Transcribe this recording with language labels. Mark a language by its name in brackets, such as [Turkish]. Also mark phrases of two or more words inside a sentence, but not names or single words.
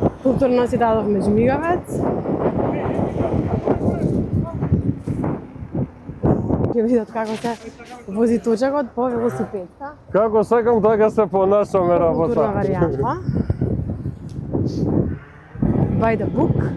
[Macedonian] Културно си дадовме жмигавец. Ќе видат како се вози точакот по велосипедка. Како сакам така се понашаме Културна работа. варијанта. [English] By the book.